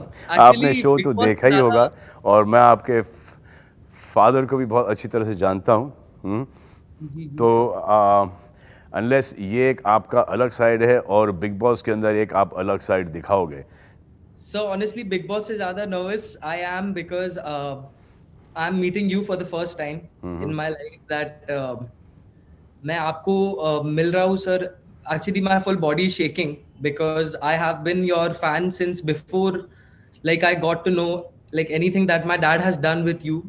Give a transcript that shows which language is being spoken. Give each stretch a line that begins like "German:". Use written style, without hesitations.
Hindi: आपने शो तो देखा ही होगा और मैं आपके फादर को भी बहुत अच्छी तरह से जानता हूँ. तो अनलेस ये एक आपका अलग साइड है और बिग बॉस के अंदर एक आप अलग साइड दिखाओगे.
English: So honestly, Big Boss
Hindi: से ज़्यादा
English: nervous I am because I'm meeting you for the first time in my life.
Hindi: That मैं आपको मिल रहा हूँ sir.
English: Actually, my full body is shaking because I have been your fan since before. Like I got to know like anything that my dad has done with you.